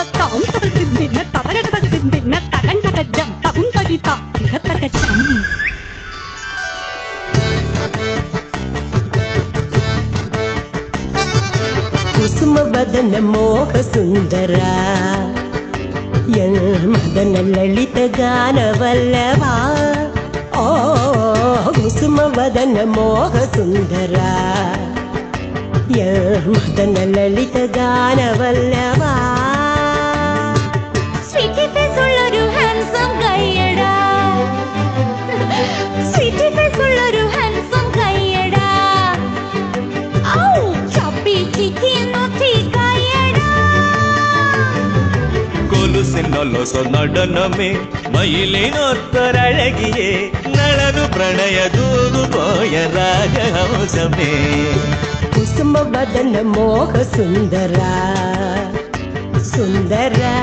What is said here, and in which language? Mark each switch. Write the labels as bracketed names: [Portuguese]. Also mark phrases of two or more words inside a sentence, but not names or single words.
[Kannada] ಕುಸುಮವದನ ಮೋಹ ಸುಂದರ ಮದನ ಲಲಿತ ಗಾನವಲ್ಲವ ಓ ಕುಸುಮವದನ ಮೋಹ ಸುಂದರ ಮದನ ಲಲಿತ ಗಾನವಲ್ಲವ [English] sweety face [Malayalam] ഉള്ളൊരു ഹാൻസം കയ്യടാ [English] sweety face [Malayalam] ഉള്ളൊരു ഹാൻസം കയ്യടാ ഔ [English] chubby cheeky naughty [Malayalam] കയ്യടാ കൊലുസിനൊലൊസ നടനമേ മയിലിനൊത്തൊരഴകിയേ നളനു പ്രണയ ദൂതു പോയ രാജഹംസമേ [Kannada] ಕುಸುಮವದನ ಮೋಹ ಸುಂದರ ಸುಂದರ